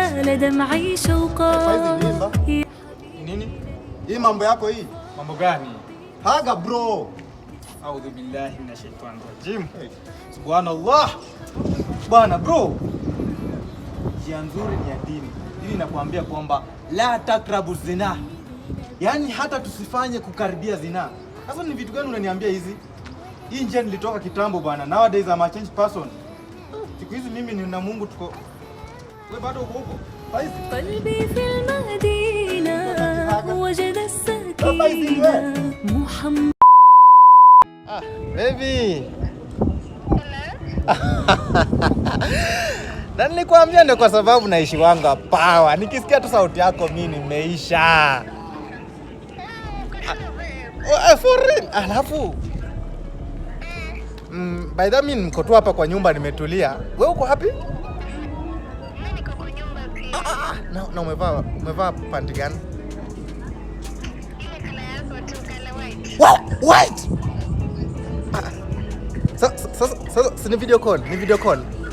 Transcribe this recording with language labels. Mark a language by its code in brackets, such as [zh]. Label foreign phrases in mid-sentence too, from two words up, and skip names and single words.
[ar] على دمعي شوقا. [sw] Nini? Hii mambo yako hii? Mambo gani? Haga bro. [ar] أعوذ بالله من الشيطان الرجيم. [sw] Subhanallah. Bwana bro. Njia nzuri ni ya dini. Dini inakuambia kwamba [ar] لا تقربوا الزنا. [sw] Yaani hata tusifanye kukaribia zina. Sasa ni vitu gani unaniambia hizi? Hii njia nilitoka kitambo bwana. [en] Nowadays I'm a changed person. [sw] Siku hizi mimi ni na Mungu tuko. Wewe bado uko huko? Faizi. [ar] قلبي في المدينة وجد السكينة محمد. [sw] Baby. Na nilikwambia ndio kwa sababu naishi wanga power. Nikisikia tu sauti yako mimi nimeisha. [en] For real. [sw] Alafu [en] by the way [sw] niko tu hapa kwa nyumba nimetulia. Wewe uko happy? Mimi niko kwa nyumba pia. Na umevaa panty gani? Ile kala yako tu kala white. [en] Wow, white. [sw] Sasa ni [en] video call, [sw] ni [en] video call.